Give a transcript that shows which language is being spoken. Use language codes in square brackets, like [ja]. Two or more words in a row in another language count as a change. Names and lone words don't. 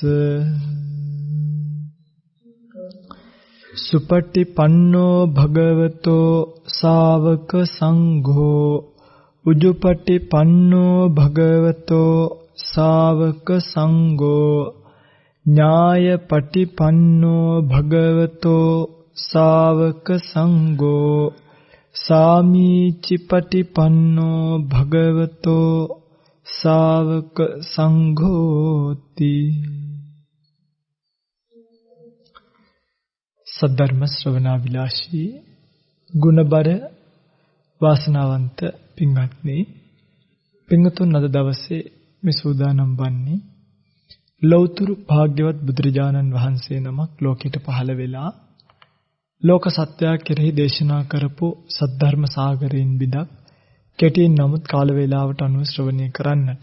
[pi] සුපටිපන්නෝ භගවතෝ ශාවක සංඝෝ උජුපටිපන්නෝ භගවතෝ ශාවක සංඝෝ ඥායපටිපන්නෝ භගවතෝ ශාවක සංඝෝ සාමීචිපටිපන්නෝ භගවතෝ ශාවක සංඝෝති. [si] සද්ධර්ම ශ්‍රවණාභිලාෂී ගුණබර වාසනාවන්ත පින්වත්නි, පින්වතුන් අද දවසේ මේ සූදානම් වන්නේ ලෞතර භාග්‍යවත් බුදුරජාණන් වහන්සේ නමක් ලෝකෙට පහළ වෙලා ලෝක සත්‍යය කෙරෙහි දේශනා කරපු සද්ධර්ම සාගරයෙන් බිදක් කෙටියෙන් නමුත් කාල වේලාවට අනුව ශ්‍රවණය කරන්නට.